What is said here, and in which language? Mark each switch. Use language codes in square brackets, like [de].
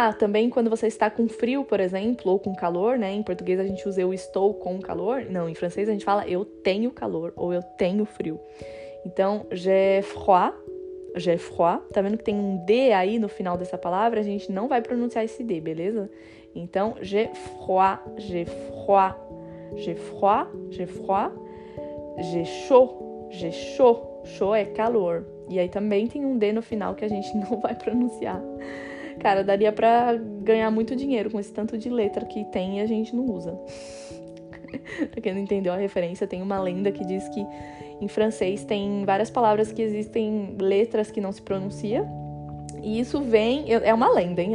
[pt] Também quando você está com frio, por exemplo, ou com calor, né? Em português a gente usa eu estou com calor. Não, em francês a gente fala eu tenho calor ou eu tenho frio. Então, [fr] j'ai froid. J'ai froid. [pt] Tá vendo que tem um D aí no final dessa palavra? A gente não vai pronunciar esse D, beleza? [fr] Então, j'ai froid, j'ai froid, j'ai froid, j'ai froid. J'ai chaud, j'ai chaud. Chaud [pt] é calor. E aí também tem um D no final que a gente não vai pronunciar. Cara, daria pra ganhar muito dinheiro com esse tanto de letra que tem e a gente não usa. Pra quem não entendeu a referência, tem uma lenda que diz que em francês tem várias palavras que existem letras que não se pronuncia. E isso vem... É uma lenda, hein?